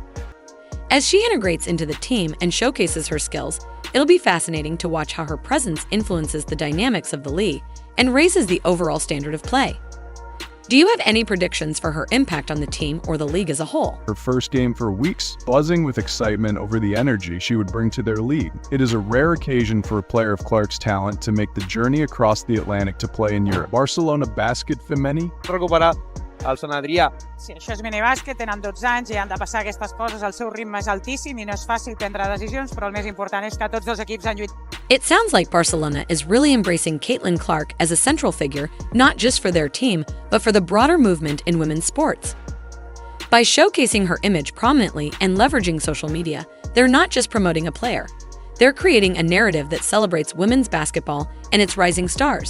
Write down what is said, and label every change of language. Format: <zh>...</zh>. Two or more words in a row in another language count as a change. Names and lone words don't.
<en>As she integrates into the team and showcases her skills, it'll be fascinating to watch how her presence influences the dynamics of the league and raises the overall standard of play. Do you have any predictions for her impact on the team or the league as a whole? Her first game for weeks, buzzing with excitement over the energy she would bring to their league. It is a rare occasion for a player of Clark's talent to make the journey across the Atlantic to play in Europe.</en> <ca>Barcelona Basket Femení. Recuperar el Sant Adrià. Sí, això és minibàsquet, tenen 12 anys i han de passar aquestes coses, el seu ritme és altíssim i no és fàcil prendre decisions, però el més important és que tots dos equips han lluitat.</ca> <en>It sounds like Barcelona is really embracing Caitlin Clark as a central figure, not just for their team, but for the broader movement in women's sports. By showcasing her image prominently and leveraging social media, they're not just promoting a player. They're creating a narrative that celebrates women's basketball and its rising stars.</en>